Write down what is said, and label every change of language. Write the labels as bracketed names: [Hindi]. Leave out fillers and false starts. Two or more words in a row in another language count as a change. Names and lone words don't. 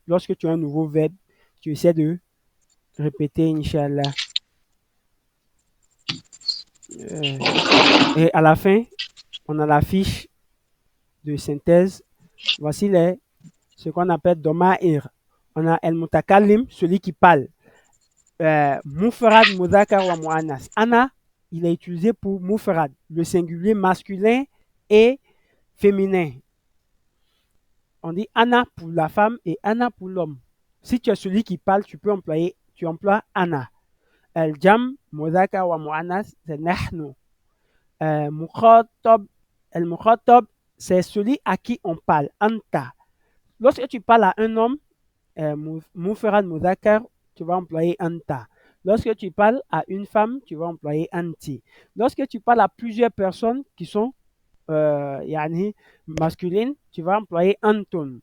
[French] Lorsque tu as un nouveau verbe, tu essaies de répéter, Inch'Allah. Et à la fin, on a la fiche de synthèse. Voici ce qu'on appelle Doma'ir. On a El Mutakalim, celui qui parle. [Arabic] مفرد مذكر ومؤنث. Ana, [French] il est utilisé pour Mufrad, le singulier masculin et féminin. On dit Ana pour la femme et Ana pour l'homme. Si tu es celui qui parle, tu emploies Ana. [Arabic] الجمع مذكر ومؤنث, c'est Nahnu. مخاطب المخاطب, [French] c'est celui à qui on parle. Anta. Lorsque tu parles à un homme, [Arabic] مفرد مذكر, [French] tu vas employer Anta. Lorsque tu parles à une femme, tu vas employer Anti. Lorsque tu parles à plusieurs personnes qui sont masculines, tu vas employer Anton.